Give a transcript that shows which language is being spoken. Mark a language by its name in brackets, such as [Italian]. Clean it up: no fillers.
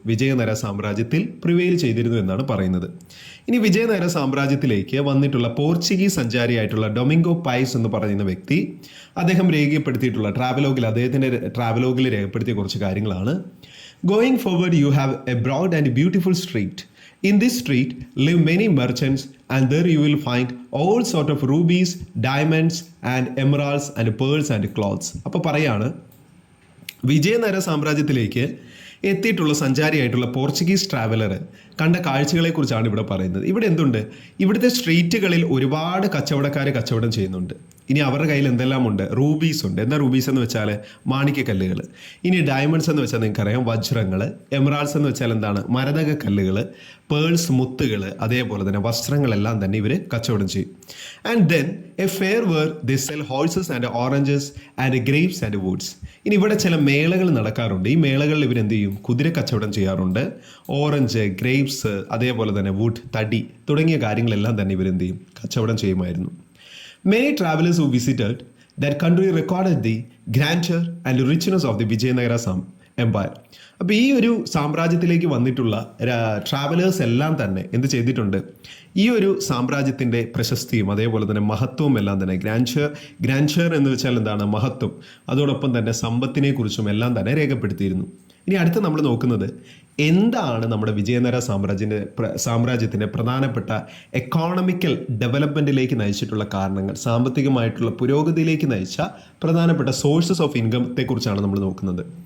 [Malayalam] വിജയനഗര സാമ്രാജ്യത്തിൽ പ്രിവെയിൽ ചെയ്തിരുന്നു എന്നാണ് പറയുന്നത്. ഇനി വിജയനഗര സാമ്രാജ്യത്തിലേക്ക് വന്നിട്ടുള്ള പോർച്ചുഗീസ് സഞ്ചാരിയായിട്ടുള്ള ഡൊമിംഗോ പൈസ് എന്ന് പറയുന്ന വ്യക്തി അദ്ദേഹം രേഖപ്പെടുത്തിയിട്ടുള്ള അദ്ദേഹത്തിൻ്റെ ട്രാവലോഗിൽ രേഖപ്പെടുത്തിയ കുറച്ച് കാര്യങ്ങളാണ്. [English] Going forward you have a broad and beautiful street. In this street live many merchants, and there you will find all sort of rubies, diamonds and emeralds and pearls and cloths. [Malayalam] അപ്പോൾ പറയാണ്, വിജയനഗര സാമ്രാജ്യത്തിലേക്ക് എത്തിയിട്ടുള്ള സഞ്ചാരിയായിട്ടുള്ള Portuguese traveller കണ്ട കാഴ്ചകളെക്കുറിച്ചാണ് ഇവിടെ പറയുന്നത്. ഇവിടെ എന്തുണ്ട്? ഇവിടുത്തെ സ്ട്രീറ്റുകളിൽ ഒരുപാട് കച്ചവടക്കാർ കച്ചവടം ചെയ്യുന്നുണ്ട്. ഇനി അവരുടെ കയ്യിൽ എന്തെല്ലാം ഉണ്ട്? റൂബീസ് ഉണ്ട്. എന്താ റൂബീസ് എന്ന് വെച്ചാൽ? മാണിക്യക്കല്ലുകൾ. ഇനി ഡയമണ്ട്സ് എന്ന് വെച്ചാൽ നിങ്ങൾക്കറിയാം വജ്രങ്ങൾ. എമറാൾഡ്സ് എന്ന് വെച്ചാൽ എന്താണ്? മരതക കല്ലുകൾ. പേൾസ് മുത്തുകൾ, അതേപോലെ തന്നെ വസ്ത്രങ്ങളെല്ലാം തന്നെ ഇവർ കച്ചവടം ചെയ്യും. [English] And then a fair where they sell horses and oranges and grapes and woods. [Malayalam] ഇനി ഇവിടെ ചില മേളകൾ നടക്കാറുണ്ട്. ഈ മേളകളിൽ ഇവരെന്ത് ചെയ്യും? കുതിര കച്ചവടം ചെയ്യാറുണ്ട്. ഓറഞ്ച്, ഗ്രേപ്സ്, അതേപോലെ തന്നെ വുഡ്, തടി തുടങ്ങിയ കാര്യങ്ങളെല്ലാം തന്നെ ഇവരെന്ത് ചെയ്യും? കച്ചവടം ചെയ്യുമായിരുന്നു. [English] Many travelers who visited that country recorded the grandeur and richness of the Vijayanagara Empire. [Malayalam] അപ്പോൾ ഈ ഒരു സാമ്രാജ്യത്തിലേക്ക് വന്നിട്ടുള്ള ട്രാവലേഴ്സ് എല്ലാം തന്നെ എന്ത് ചെയ്തിട്ടുണ്ട്? ഈ ഒരു സാമ്രാജ്യത്തിൻ്റെ പ്രശസ്തിയും അതേപോലെ തന്നെ മഹത്വവും എല്ലാം തന്നെ ഗ്രാൻഡ്ഷർ എന്ന് വെച്ചാൽ എന്താണ്? മഹത്വം. അതോടൊപ്പം തന്നെ സമ്പത്തിനെ കുറിച്ചും എല്ലാം തന്നെ രേഖപ്പെടുത്തിയിരുന്നു. ഇനി അടുത്ത് നമ്മൾ നോക്കുന്നത് എന്താണ് നമ്മുടെ വിജയനഗര സാമ്രാജ്യത്തിൻ്റെ പ്രധാനപ്പെട്ട എക്കോണമിക്കൽ ഡെവലപ്മെൻറ്റിലേക്ക് നയിച്ചിട്ടുള്ള കാരണങ്ങൾ, സാമ്പത്തികമായിട്ടുള്ള പുരോഗതിയിലേക്ക് നയിച്ച പ്രധാനപ്പെട്ട സോഴ്സസ് ഓഫ് ഇൻകത്തെക്കുറിച്ചാണ് നമ്മൾ നോക്കുന്നത്.